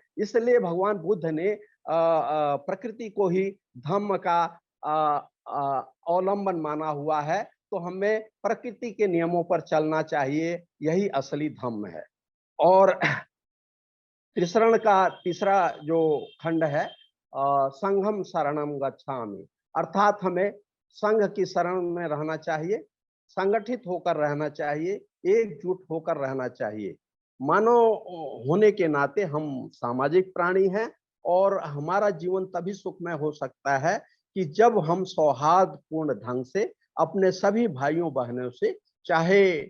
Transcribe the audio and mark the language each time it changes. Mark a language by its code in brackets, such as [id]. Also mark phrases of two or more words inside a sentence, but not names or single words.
[hi] इसलिए भगवान बुद्ध ने प्रकृति को ही धम्म का अवलंबन माना हुआ है। तो हमें प्रकृति के नियमों पर चलना चाहिए, यही असली धम्म है। और त्रिशरण का तीसरा जो खंड है, [pi] संघम शरणम गच्छामि, [hi] अर्थात हमें संघ की शरण में रहना चाहिए, संगठित होकर रहना चाहिए, एकजुट होकर रहना चाहिए। मानव होने के नाते हम सामाजिक प्राणी हैं, और हमारा जीवन तभी सुखमय हो सकता है कि जब हम सौहार्दपूर्ण ढंग से अपने सभी भाइयों बहनों से, चाहे